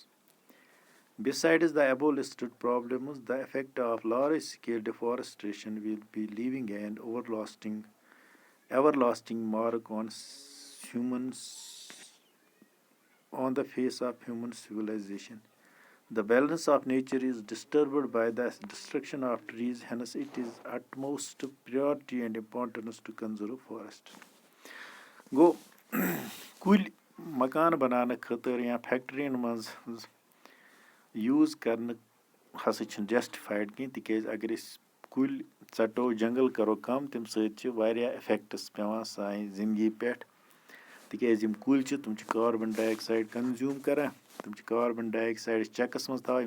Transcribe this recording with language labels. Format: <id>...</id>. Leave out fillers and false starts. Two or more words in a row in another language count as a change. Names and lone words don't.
<en>Besides the above listed problems, the effect of large-scale deforestation will be leaving an everlasting mark on the face of human civilization. The balance of nature is disturbed by the destruction of trees, hence it is utmost priority and importance to conserve forests.</en> <ks>Go کُلۍ مکان بناونہٕ خٲطرٕ یا فیکٹرین منٛز یوٗز کرنہٕ ہسا چھِنہٕ جسٹِفایڈ کینٛہہ تِکیازِ اگر أسۍ کُلۍ ژٹو جنگل کرو کم تمہِ سۭتۍ چھِ واریاہ اِفیکٹس پیوان سانہِ زندگی پٮ۪ٹھ تِکیازِ یِم کُلۍ چھِ تِم چھِ</ks> <en>carbon dioxide consume</en> <ks>کران تِم چھِ</ks> <en>carbon dioxide checks</en> <ks>منٛز تھاوان ییٚمہِ</ks>